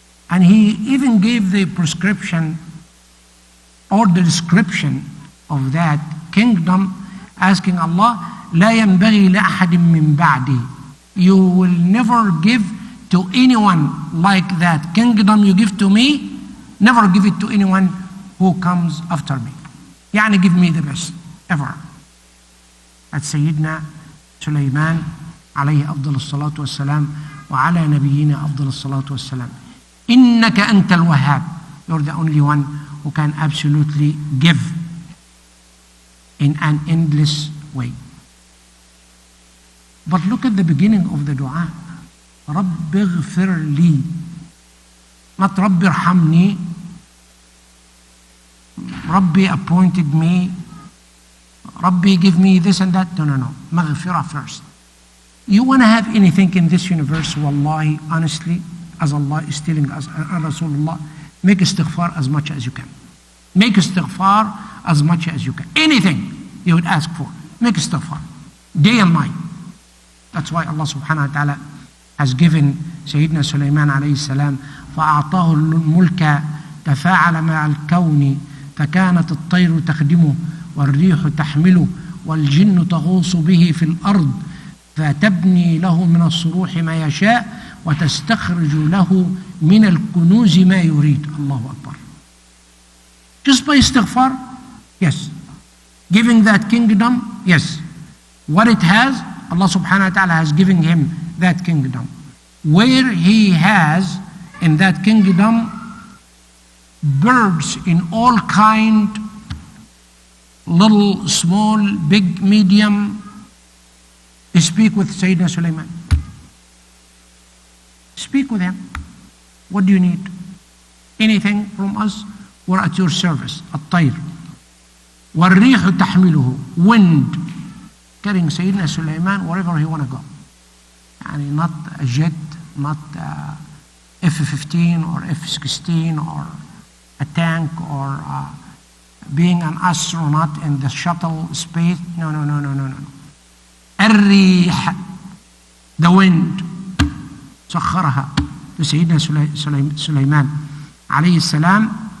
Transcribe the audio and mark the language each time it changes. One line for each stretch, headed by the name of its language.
English: And he even gave the prescription or the description of that kingdom, asking Allah,
Arabic: لا ينبغي لأحد من بعدي.
English: You will never give to anyone like that kingdom you give to me, never give it to anyone who comes after me. يعني give me the best ever. That's Sayyidina Sulaiman
Arabic: عليه أفضل الصلاة والسلام وعلى نبينا أفضل الصلاة والسلام. إنك أنت الوهاب.
English: You're the only one who can absolutely give in an endless way. But look at the beginning of the dua.
Arabic: رب اغفر لي. Not رب ارحمني.
English: Rabbi appointed me. Rabbi give me this and that. No. Maghfirah first. You want to have anything in this universe, wallahi, honestly, as Allah is telling us, and Rasulullah, make istighfar as much as you can. Make istighfar as much as you can. Anything you would ask for, make istighfar. Day and night. That's why Allah subhanahu wa ta'ala has given Sayyidina Sulaiman alayhi salam,
Arabic: فَأَعْطَاهُ الْمُلْكَ تَفَاعَلَ مَعَ الْكَوْنِ فكانت الطير تخدمه والريح تحمله والجن تغوص به في الأرض فتبني له من الصروح ما يشاء وتستخرج له من الكنوز ما يريد. الله أكبر.
English: Just by istighfar, yes. Giving that kingdom, yes. What it has, Allah subhanahu wa ta'ala has given him that kingdom. Where he has in that kingdom birds in all kind, little, small, big, medium, speak with Sayyidina Sulaiman. Speak with him. What do you need? Anything from us? We're at your service. الطير.
Arabic: والريح تحمله. Wind.
English: Carrying Sayyidina Sulaiman wherever he want to go. Yani not a jet, not F-15 or F-16 or a tank or being an astronaut in the shuttle space. No. الريح, the wind.
Arabic: سخرها لسيدنا سليمان عليه السلام.